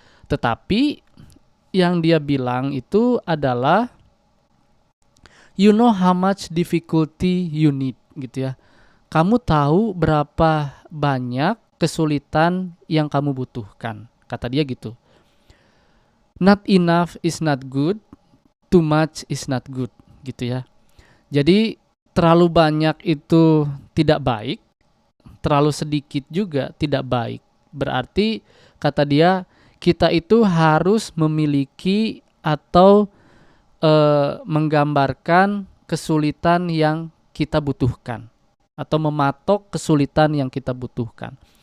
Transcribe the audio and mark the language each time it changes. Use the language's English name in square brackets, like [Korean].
[Indonesian] Tetapi yang dia bilang itu adalah [English] you know how much difficulty you need [Indonesian] gitu ya. Kamu tahu berapa banyak kesulitan yang kamu butuhkan. Kata dia gitu. [English] Not enough is not good, too much is not good [Indonesian] gitu ya. Jadi terlalu banyak itu tidak baik, terlalu sedikit juga tidak baik. Berarti kata dia kita itu harus memiliki atau menggambarkan kesulitan yang kita butuhkan atau mematok kesulitan yang kita butuhkan.